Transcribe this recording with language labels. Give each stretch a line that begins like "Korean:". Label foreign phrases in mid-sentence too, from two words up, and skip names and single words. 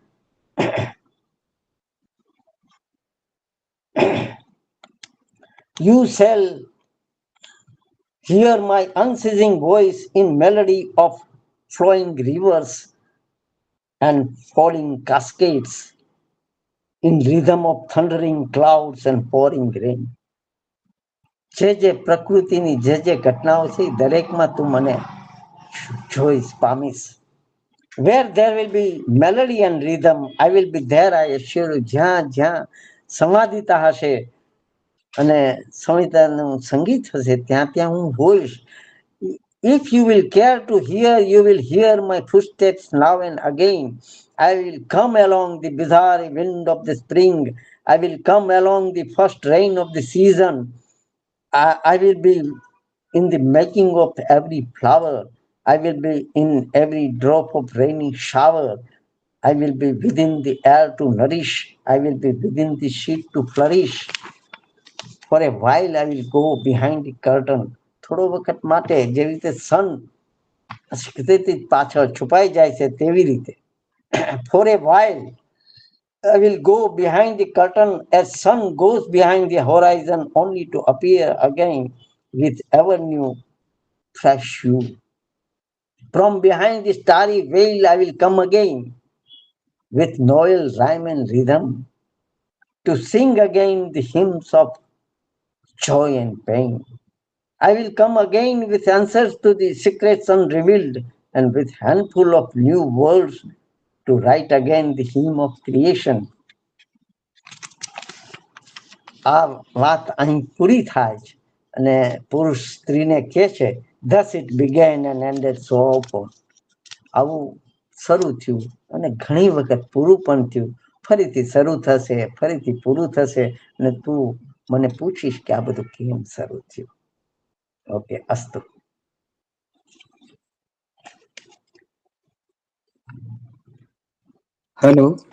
English: You shall hear my unceasing voice in melody of flowing rivers and falling cascades, in rhythm of thundering clouds and pouring rain.
Gujarati: જે પ્રકૃતિની જે ઘટનાઓ છે દરેકમાં તું મને જોઈશ પામીશ.
English: Where there will be melody and rhythm, I will be there, I assure you.
Gujarati: જ્યાં જ્યાં સંવાદિતા હશે અને સંહિતાનું સંગીત હશે ત્યાં ત્યાં હું હોઈશ.
English: If you will care to hear, you will hear my footsteps now and again. I will come along the bizarre wind of the spring. I will come along the first rain of the season. I will be in the making of every flower. I will be in every drop of rainy shower. I will be within the air to nourish. I will be within the sheet to flourish. For a while I will go behind the curtain.
Gujarati: થોડો વખત માટે જેવી રીતે સન પાછળ છુપાઈ જાય છે તેવી રીતે.
English: For a while I will go behind the curtain as sun goes behind the horizon, only to appear again with ever new fresh hue. From behind the starry veil I will come again with novel rhyme and rhythm, to sing again the hymns of joy and pain. I will come again with answers to the secrets unrevealed, and with handful of new words to write again the hymn of creation.
Gujarati: આ વાત અહીં પૂરી થાય છે અને પુરુષ સ્ત્રીને કહે છે,
English: thus it began and ended so often.
Gujarati: આવું શરૂ થયું અને ઘણી વખત પૂરું પણ થયું. ફરીથી શરૂ થશે, ફરીથી પૂરું થશે અને તું મને પૂછીશ કે આ બધું કેમ શરૂ થયું. ઓકે, અસ્તુ. હેલો.